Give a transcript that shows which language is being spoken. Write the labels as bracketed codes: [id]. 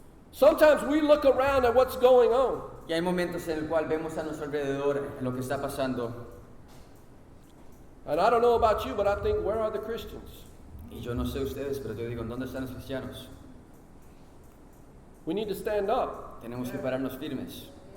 [en] Sometimes we look around at what's going on [es] Y hay momentos en el cual vemos a nuestro alrededor lo que está pasando. [en] and I don't know about you, but I think, where are the Christians? [es] Y yo no sé ustedes, pero yo digo, ¿dónde están los cristianos? [en] We need to stand up. [es] Tenemos que pararnos firmes